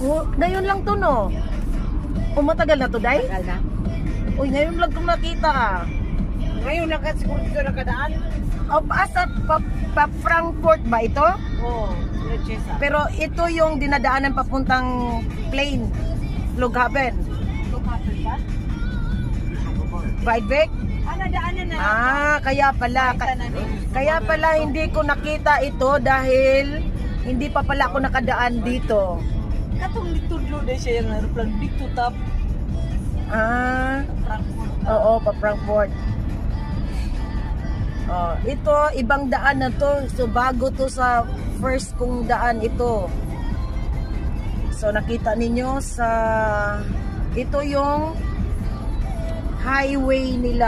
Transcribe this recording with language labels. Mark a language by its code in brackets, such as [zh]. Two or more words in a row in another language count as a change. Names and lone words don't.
[tl] Ngayon lang to, no? Matagal na to, Day? Tagal na. Uy, ngayon lang itong nakita. Ngayon lang kasi kung dito nakadaan. Pa Frankfurt ba ito? Oo. Pero ito yung dinadaanan papuntang plane. Flughafen. Flughafen ba? Weidbeck? Nadaanan na. Kaya pala. Kaya pala hindi ko nakita ito dahil hindi pa pala ako nakadaan dito. [ceb] Katong litudlo na siya yung aeroplane. Big to top. [tl] Ah. Frankfurt. Oo, pa Frankfurt. Ito, ibang daan na to. So, bago to sa first kong daan ito. So, nakita ninyo sa... Ito yung highway nila.